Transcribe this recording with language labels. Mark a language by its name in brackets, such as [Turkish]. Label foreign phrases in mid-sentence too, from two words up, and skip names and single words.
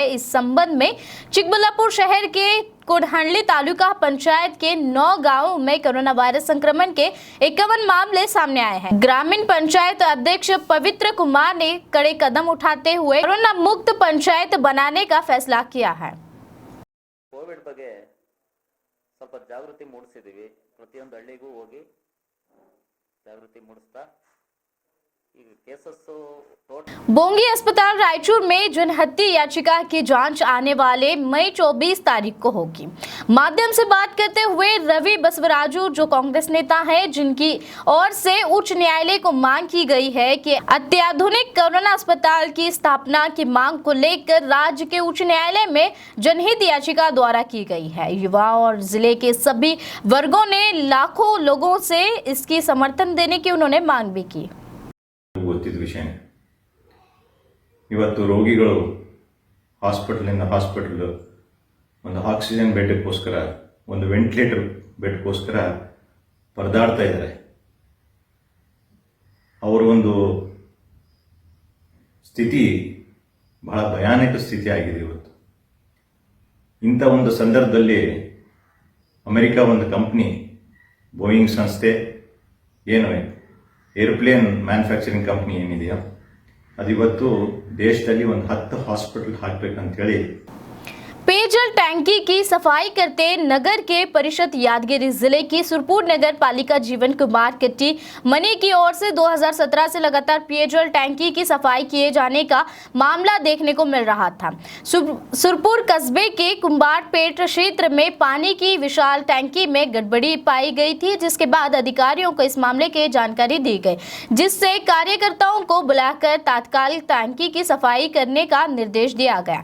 [Hindi] इस संबंध में चिकबल्लापुर शहर के कोडहंडली तालुका पंचायत के 9 गांवों में कोरोना वायरस संक्रमण के 51 मामले सामने आए हैं। ग्रामीण पंचायत अध्यक्ष पवित्र कुमार ने कड़े कदम उठाते हुए कोरोना मुक्त पंचायत बनाने का फैसला किया है। [Kannada] कोविड ಬಗ್ಗೆ ಸ್ವಲ್ಪ ಜಾಗೃತಿ ಮೂಡಿಸಿದೀವಿ। ಪ್ರತಿಯೊಂದು ಹಳ್ಳಿಗೂ ಹೋಗಿ ಜಾಗೃತಿ ಮೂಡಿಸ್ತಾ ಈಗ ಕೇಸಸ್ [Hindi] बोंगी अस्पताल रायचूर में जनहत्या याचिका की जांच आने वाले मई 24 तारीख को होगी। माध्यम से बात करते हुए रवि बसवराजू जो कांग्रेस नेता हैं, जिनकी ओर से उच्च न्यायालय को मांग की गई है कि अत्याधुनिक कोरोना अस्पताल की स्थापना की मांग को लेकर राज्य के उच्च न्यायालय में जनहित याचिका द्वारा की गई है। युवा और जिले के सभी वर्गों ने लाखों लोगों से इसकी समर्थन देने की उन्होंने मांग भी की। [Kannada] ಗೊತ್ತಿದ್ದ ವಿಷಯ ಇವತ್ತು ರೋಗಿಗಳು ಹಾಸ್ಪಿಟಲಿಂದ ಹಾಸ್ಪಿಟಲ್ ಒಂದು ಆಕ್ಸಿಜನ್ ಬೆಡ್ಗೋಸ್ಕರ ಒಂದು ವೆಂಟಿಲೇಟರ್ ಬೆಡ್ಗೋಸ್ಕರ ಪರದಾಡ್ತಾ ಇದ್ದಾರೆ। ಅವರ ಒಂದು ಸ್ಥಿತಿ ಬಹಳ ಭಯಾನಕ ಸ್ಥಿತಿ ಆಗಿದೆ ಇವತ್ತು। ಇಂಥ ಒಂದು ಸಂದರ್ಭದಲ್ಲಿ ಅಮೆರಿಕ ಒಂದು ಕಂಪ್ನಿ ಬೋಯಿಂಗ್ ಸಂಸ್ಥೆ ಏನು [English] airplane manufacturing company [Kannada] ಏನಿದೆಯೋ ಅದು ಇವತ್ತು ದೇಶದಲ್ಲಿ ಒಂದು 10 ಹಾಸ್ಪಿಟಲ್ ಹಾಕಬೇಕಂತ ಹೇಳಿ [Hindi] पेयजल टैंकी की सफाई करते नगर के परिषद यादगिरी जिले की सुरपुर नगर पालिका जीवन कुमार कट्टी मनी की ओर से 2017 से लगातार पेयजल टैंकी की सफाई किए जाने का मामला देखने को मिल रहा था। सुरपुर कस्बे के कुंभारपेट क्षेत्र में पानी की विशाल टैंकी में गड़बड़ी पाई गई थी, जिसके बाद अधिकारियों को इस मामले की जानकारी दी गई, जिससे कार्यकर्ताओं को बुलाकर तात्कालिक टैंकी की सफाई करने का निर्देश दिया गया।